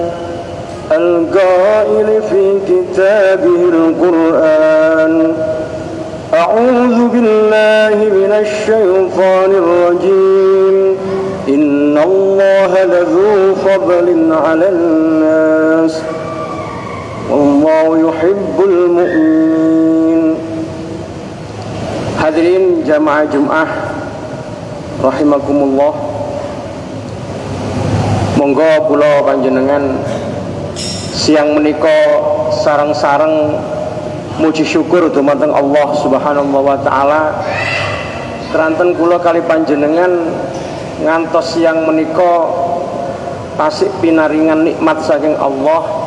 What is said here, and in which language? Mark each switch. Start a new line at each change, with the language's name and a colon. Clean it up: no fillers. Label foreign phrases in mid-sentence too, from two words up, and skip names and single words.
Arabic: القائل في كتابه القرآن: أعوذ بالله من الشيطان الرجيم، إن الله لذو فضل على الناس والله يحب المؤمنين.
Javanese: Hadirin jamaah Jumat rahimakumullah, monggo kula panjenengan siang menika sareng-sareng muji syukur dumateng
Arabic: الله سبحانه وتعالى
Javanese: keranten kula kali panjenengan ngantos siang menika tasik pinaringan nikmat saking Allah,